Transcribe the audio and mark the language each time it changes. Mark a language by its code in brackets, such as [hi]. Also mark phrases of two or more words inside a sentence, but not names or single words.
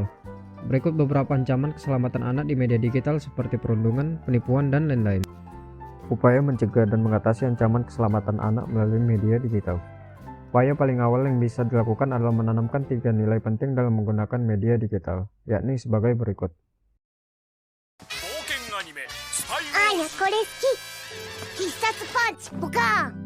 [id] Berikut beberapa ancaman keselamatan anak di media digital seperti perundungan, penipuan, dan lain-lain. Upaya mencegah dan mengatasi ancaman keselamatan anak melalui media digital. Upaya paling awal yang bisa dilakukan adalah menanamkan 3 nilai penting dalam menggunakan media digital, yakni sebagai berikut. [ja] あーやこれ好き必殺パンチボカーン